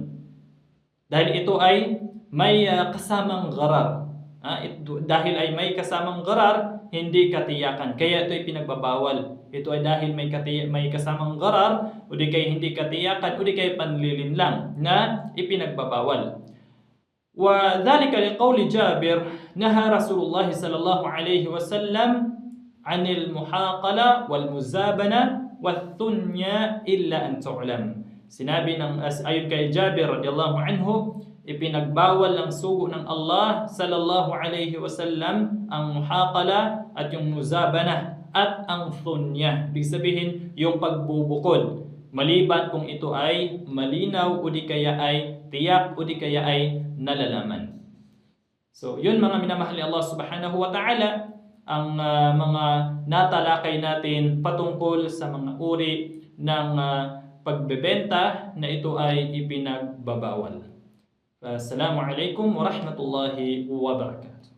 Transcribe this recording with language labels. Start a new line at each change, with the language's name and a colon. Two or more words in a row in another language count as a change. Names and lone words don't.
Filipino: Dahil ito ay may kasamang gharar. Dahil ay may kasamang gharar, hindi katiyakan. Kaya ito ay pinagbabawal. Ito ay dahil may kasamang gharar o di kaya hindi katiyakan o di kaya panlilin lang na ipinagbabawal.
Arabic: وذلك لقول جابر نهى رسول الله صلى الله عليه وسلم عن المحاقلة والمزابنة والثنيا إلا أن تعلم.
Filipino: Sinabi ayon kay Jabir
Arabic: رضي الله عنه,
Filipino: ipinagbawal ng sugo ng Allah
Arabic: صلى الله عليه وسلم
Filipino: ang muhaqala at yung muzabana at ang thunya. Ibig sabihin yung pagbubukod, maliban kung ito ay malinaw o di kaya ay tiyak o di kaya ay nalalaman. So, yun mga minamahali Allah
Arabic: سبحانه وتعالى,
Filipino: ang mga natalakay natin patungkol sa mga uri ng pagbebenta na ito ay ipinagbabawal.
Arabic: السلام عليكم ورحمة الله وبركاته.